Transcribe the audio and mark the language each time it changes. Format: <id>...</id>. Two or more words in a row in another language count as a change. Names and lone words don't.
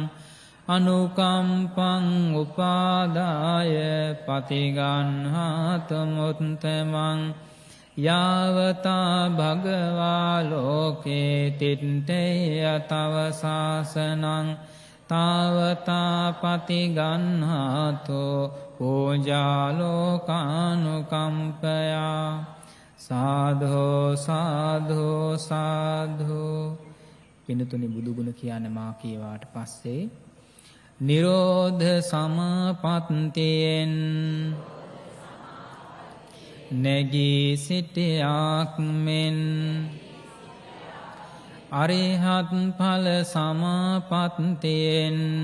<pi>අනුකම්පං උපාදාය පතිගන්හාතු මුත්තමං යාවතා භගවා ලෝකේ තිට්ඨේය තව සාසනං තාවතා පතිගන්හාතු පූජාලෝකානුකම්පයා සාධෝ සාධෝ සාධෝ.</pi> <si>පිනතුනි බුදුගුණ කියන්න මා කියවාට පස්සේ නිරෝධ සමාපත්තියෙන් නැගී සිටියාක් මෙන් අරිහත් ඵල සමාපත්තියෙන්</si>